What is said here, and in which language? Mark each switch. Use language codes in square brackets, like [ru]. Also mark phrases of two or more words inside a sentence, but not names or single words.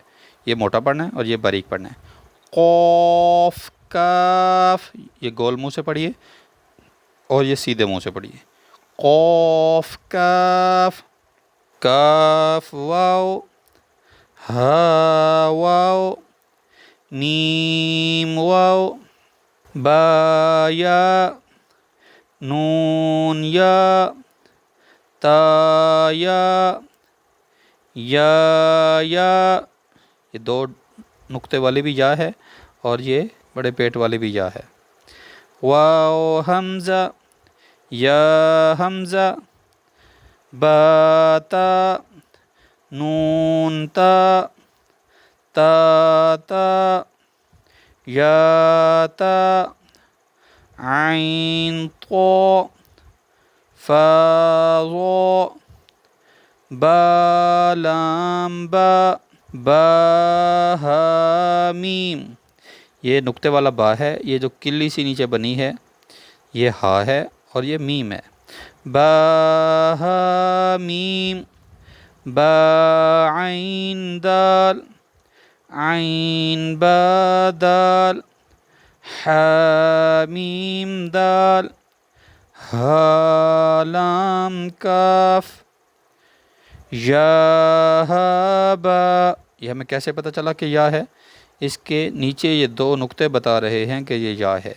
[ur] یہ موٹا پڑھنا ہے اور یہ باریک پڑھنا ہے. قاف کاف یہ گول منہ سے پڑھیے اور یہ سیدھے منہ سے پڑھیے. قاف کاف کاف واو ہا واو میم واو با یا نون یا تا یا یہ دو نقطے والی بھی یا ہے اور یہ بڑے پیٹ والی بھی یا ہے. واو حمزہ یا حمزہ با تا نون تا تا تا یا تا عین طا فا ظا با لام با با ہا میم. یہ نقطے والا با ہے، یہ جو کلی سی نیچے بنی ہے یہ ہا ہے اور یہ میم ہے. با ہا میم با عین دال عین با دال حا میم دال ہا لام کاف یا ہا با. یہ ہمیں کیسے پتہ چلا کہ یا ہے؟ اس کے نیچے یہ دو نقطے بتا رہے ہیں کہ یہ یا ہے.